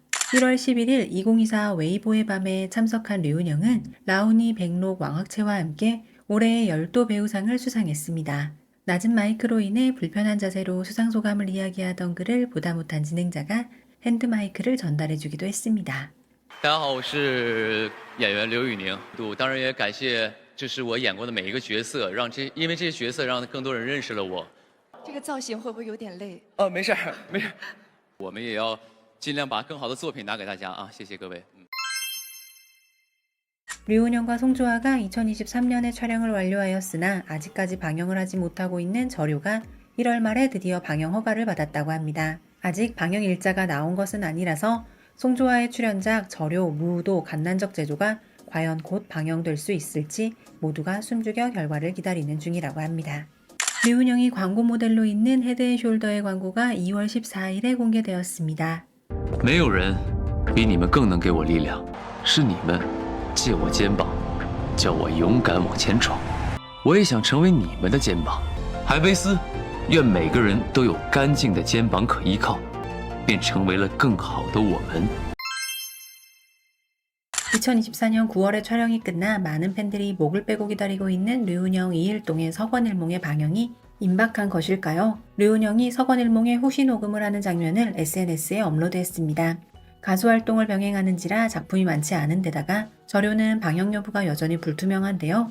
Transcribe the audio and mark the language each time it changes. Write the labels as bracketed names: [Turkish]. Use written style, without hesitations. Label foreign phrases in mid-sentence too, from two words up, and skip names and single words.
[Korean] 1월 11일 2024 웨이보의 밤에 참석한 류은영은 라오니 백록 왕학채와 함께 올해의 열도 배우상을 수상했습니다. 낮은 마이크로 인해 불편한 자세로 수상 소감을 이야기하던 그를 보다 못한 진행자가 핸드 마이크를 전달해주기도 했습니다. [Chinese] 大家好，我是演员刘宇宁。我当然也感谢，就是我演过的每一个角色，因为这些角色让更多人认识了我。这个造型会不会有点累？没事儿，没事儿。我们也要尽量把更好的作品拿给大家啊！谢谢各位。 [Korean] 류은영과 송조아가 2023년에 촬영을 완료하였으나 아직까지 방영을 하지 못하고 있는 저료가 1월 말에 드디어 방영 허가를 받았다고 합니다. 아직 방영 일자가 나온 것은 아니라서 송조아의 출연작 저료 무도 갓난적 제조가 과연 곧 방영될 수 있을지 모두가 숨죽여 결과를 기다리는 중이라고 합니다. 류은영이 광고 모델로 있는 헤드앤숄더의 광고가 2월 14일에 공개되었습니다. [Chinese] 没有人比你们更能给我力量，是你们借我肩膀，叫我勇敢往前闯。我也想成为你们的肩膀。海飞丝，愿每个人都有干净的肩膀可依靠，便成为了更好的我们。 [Korean] 2024년 9월에 촬영이 끝나 많은 팬들이 목을 빼고 기다리고 있는 류은영 이일동의 서건일몽의 방영이 임박한 것일까요? 류은영이 서건일몽의 후시 녹음을 하는 장면을 SNS에 업로드했습니다. 가수 활동을 병행하는지라 작품이 많지 않은 데다가 저료는 방영 여부가 여전히 불투명한데요.